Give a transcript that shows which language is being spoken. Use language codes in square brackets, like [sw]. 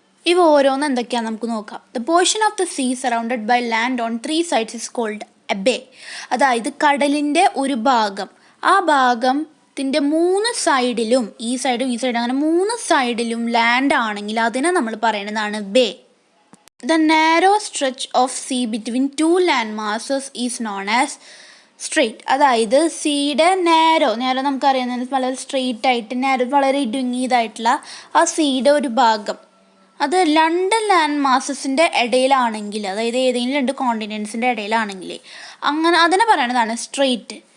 [ml] ഇവ ഓരോന്ന് എന്തൊക്കെയാണെന്ന് നമുക്ക് നോക്കാം. [en] The portion of the sea surrounded by land on 3 sides is called a bay. [ml] അതായത് കടലിൻ്റെ ഒരു ഭാഗം, ആ ഭാഗത്തിൻ്റെ 3 സൈഡിലും, ഈ സൈഡും ഈ സൈഡും അങ്ങനെ 3 സൈഡിലും ലാൻഡ് ആണെങ്കിൽ അതിനെ നമ്മൾ പറയുന്നതാണ് bay. [en] The narrow stretch of sea between 2 land masses is known as strait. [ml] അതായത് സീയുടെ നാരോ നമുക്കറിയാം, വളരെ സ്ട്രെയിറ്റ് ആയിട്ട് വളരെ ഇടുങ്ങിയതായിട്ടുള്ള ആ സീയുടെ ഒരു ഭാഗം, അത് 2 ലാൻഡ് മാസസിൻ്റെ ഇടയിലാണെങ്കിൽ, അതായത് ഏതെങ്കിലും 2 കോണ്ടിനെൻറ്റ്സിൻ്റെ ഇടയിലാണെങ്കിൽ അങ്ങനെ അതിനെ പറയുന്നതാണ് സ്ട്രെയിറ്റ്.